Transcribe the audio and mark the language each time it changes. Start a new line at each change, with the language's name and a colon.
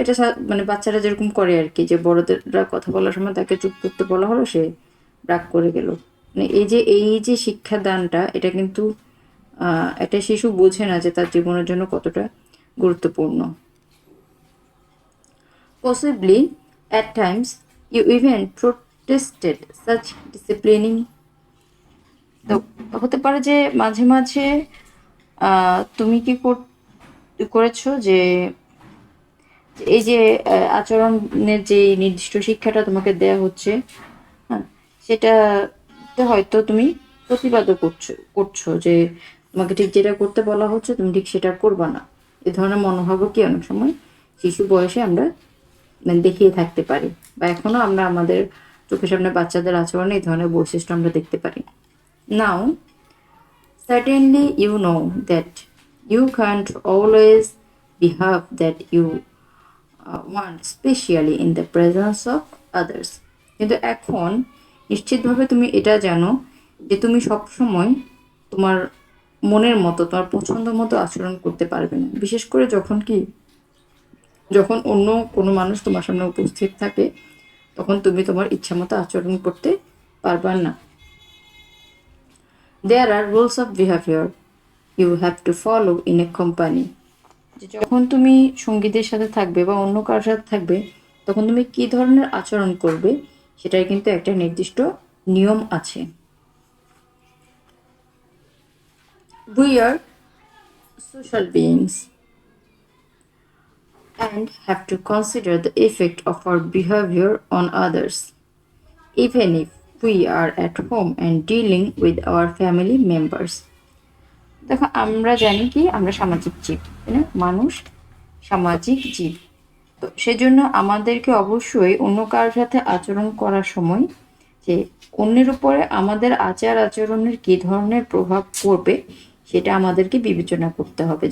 Bangla: এটা মানে বাচ্চারা যেরকম করে আর কি, যে বড়দেররা কথা বলার সময় তাকে চুপ করতে বলা হলো, সে রাগ করে গেল। মানে এই যে শিক্ষাদানটা, এটা কিন্তু একটা শিশু বোঝে না যে তার জীবনের জন্য কতটা গুরুত্বপূর্ণ।
English: Possibly, at times, you even protested such disciplining.
Bangla: তো হতে পারে যে মাঝে মাঝে তুমি কি করেছো যে এই যে আচরণের যে নির্দিষ্ট শিক্ষাটা তোমাকে দেয়া হচ্ছে, হ্যাঁ, সেটাতে হয়তো তুমি প্রতিবাদও করছো যে তোমাকে ঠিক যেটা করতে বলা হচ্ছে তুমি ঠিক সেটা করবা না। এ ধরনের মনোভাবও কি অনেক সময় শিশু বয়সে আমরা মানে দেখিয়ে থাকতে পারি, বা এখনো আমরা আমাদের চোখের সামনে বাচ্চাদের আচরণে এই ধরনের বৈশিষ্ট্য আমরা দেখতে পারি।
English: Now certainly you know that you can't always behave that you want, especially in the presence of others.
Bangla: কিন্তু এখন নিশ্চিতভাবে তুমি এটা জানো যে তুমি সবসময় তোমার মনের মতো, তোমার পছন্দ মতো আচরণ করতে পারবে না, বিশেষ করে যখন অন্য কোনো মানুষ তোমার সামনে উপস্থিত থাকে, তখন তুমি তোমার ইচ্ছা মতো আচরণ করতে পারবা না।
English: There are rules of behavior you have to follow in a company.
Bangla: যে যখন তুমি সঙ্গীদের সাথে থাকবে বা অন্য কারোর সাথে থাকবে, তখন তুমি কি ধরনের আচরণ করবে সেটার কিন্তু একটা নির্দিষ্ট নিয়ম আছে।
English: We are social beings and have to consider the effect of our behavior on others, even if we are at home and dealing with our family members.
Bangla: দেখো, আমরা জানি কি আমরা সামাজিক জীব, তাই না? মানুষ সামাজিক জীব। তো সেজন্য আমাদেরকে অবশ্যই অন্য কারোর সাথে আচরণ করার সময় যে অন্যের উপরে আমাদের আচার আচরণের কী ধরনের প্রভাব পড়বে সেটা আমাদেরকে বিবেচনা করতে হবে।